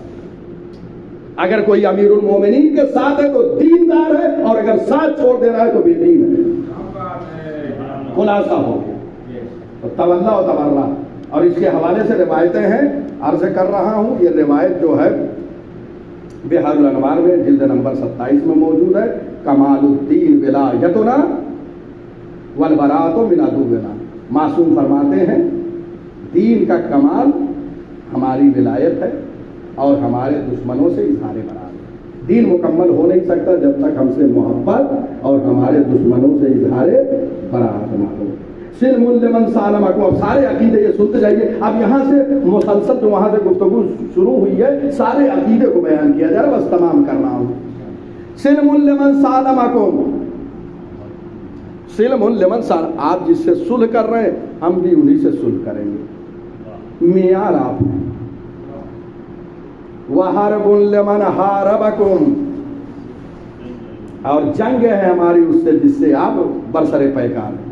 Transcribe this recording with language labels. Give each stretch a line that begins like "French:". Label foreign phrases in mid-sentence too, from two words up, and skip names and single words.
Urdu: اگر کوئی امیر المومنین کے ساتھ ہے تو دیندار ہے، اور اگر ساتھ چھوڑ دے رہا ہے تو بے دین ہے۔ خلاصہ ہو گیا تو تولا و تبرہ۔ اور اس کے حوالے سے روایتیں ہیں، عرض کر رہا ہوں، یہ روایت جو ہے بحار الانوار میں جلد نمبر 27 میں موجود ہے،
Arabic: کمال الدین ولایتنا والبراءۃ من عدونا۔
Urdu: معصوم فرماتے ہیں دین کا کمال ہماری ولایت ہے، اور ہمارے دشمنوں سے اظہار برات ہے۔ دین مکمل ہو نہیں سکتا جب تک ہم سے محبت اور ہمارے دشمنوں سے اظہار برات نہ ہو۔
Arabic: سلم لمن سالمکم،
Urdu: اب سارے عقیدے یہ سنتے جائیے۔ اب یہاں سے مسلسل جو وہاں سے گفتگو شروع ہوئی ہے، سارے عقیدے کو بیان کیا جا رہا ہے، بس تمام کر رہا ہوں۔
Arabic: سلم لمن سالمکم، سلم لمن سار,
Urdu: آپ جس سے صلح کر رہے ہیں ہم بھی انہی سے صلح کریں گے۔ معیار آپ ہیں.
Arabic: وحرب لمن حاربکم,
Urdu: اور جنگ ہے ہماری اس سے جس سے آپ برسرِ پیکار ہیں.